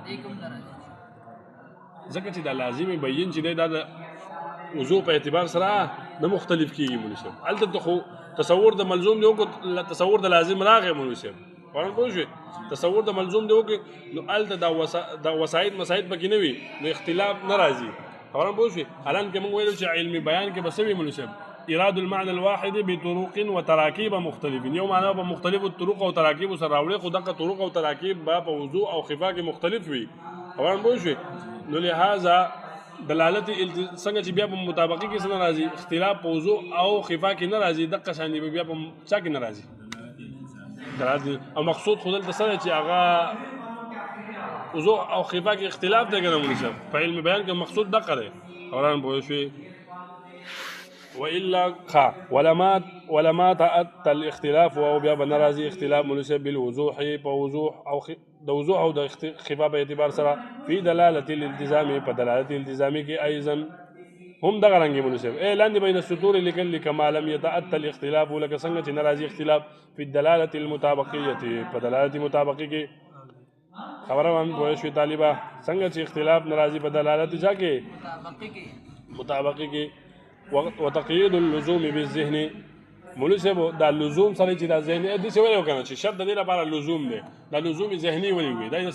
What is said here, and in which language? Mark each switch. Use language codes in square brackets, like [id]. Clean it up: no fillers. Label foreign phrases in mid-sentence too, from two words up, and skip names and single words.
[ps] ځکه چې دا لازمي بیین چې دی دا د وضوء په اعتبار سره نه مختلف کېږي مولوي صاحب هلته خو تصور د ملزوم دی وکړو تصور د لازم راغی مولوي صاحب خبران پوه شوې تصور د ملزوم دی وکړي نو هلته دا وسایط مسایط پکې نه وي نو اختلاف نه راځي خبران پوه شوې حالانکه موږ ویلو چې علمي بیان کې به څه وي مولوي صاحب [ar] ایراد المعنى الواحد بطرق وتراکیب مختلفین [ps] یو معنی په مختلفو طرق او تراکیب سره راوړي خو دغه طرق او تراکیب به په وضوء او خفا کې مختلف وي خبران پوه شوې نو لہذا دلالت څنګه چې بیا په مطابقي کې څه نه راځي اختلاف په وضوء او خفا کې نه راځي دقه شان دی بیا په چا کې نه راځي او مقصود خو دلته څه دی چې هغه وضوء او خفا کې اختلاف دی که نه مولوي صاحب په علم بیان کې مقصود دقه دی خبران پوه شوې [ar] وإلا ولما تأتى الاختلاف [ps] او بیا به نه راځي اختلاف مولوي صاحب بالوضوح په وضوح او د وضوح او د خفا په اعتبار سره [ar] فی دلالت الالتزام [ps] په دلالت الالتزامي کې ايضا هم دغه رنګ مولوي صاحب لاندې بین السطور لیکل [ar] کما لم يتأتى الاختلاف [ps] لکه څنګه چې نه راځي اختلاف [ar] فی الدلاله المطابقیه [ps] په دلالت مطابقي کې خبره باندې پوه شوې طالبه څنګه چې اختلاف نه راځي په دلالت چا کې مطابقي کې [ar] وتقييد اللزوم بالذهن [ps] مولوي صاحب دا لزوم سره چې دا ذهني داسې ویلی وکنه چې شرط د دې لپاره لزوم دی دا لزوم ذهني ولې وي دا د